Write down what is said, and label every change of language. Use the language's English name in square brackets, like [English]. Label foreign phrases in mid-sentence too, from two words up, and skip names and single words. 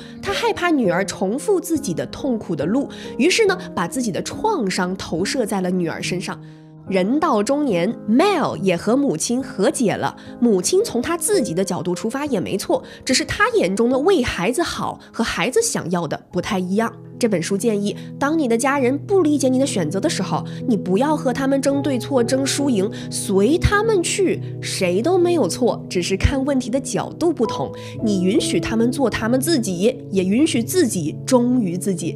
[Chinese] 她害怕女兒重複自己的痛苦的路，於是呢，把自己的創傷投射在了女兒身上。人到中年 ，Mel 也和母親和解了。母親從他自己的角度出發也沒錯，只是他眼中的為孩子好和孩子想要的不太一樣。這本書建議，當你的家人不理解你的選擇的時候，你不要和他們爭對錯、爭輸贏，隨他們去，誰都沒有錯，只是看問題的角度不同。你允許他們做他們自己，也允許自己忠於自己。